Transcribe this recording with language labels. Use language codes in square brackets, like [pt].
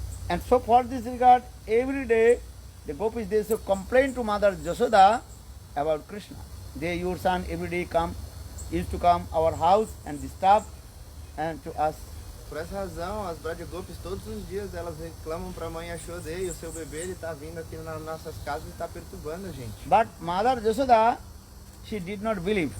[en] And so for this regard, every day the gopis, they should complain to Mother Jasoda about Krishna. Your son every day used to come our house and disturb and to us. [pt] Por essa razão, as Braja Gopis todos os dias elas reclamam para a mãe Yashoda, e o seu bebê ele está vindo aqui nas nossas casas e está perturbando a gente. [en] But Mother Jasoda, she did not believe.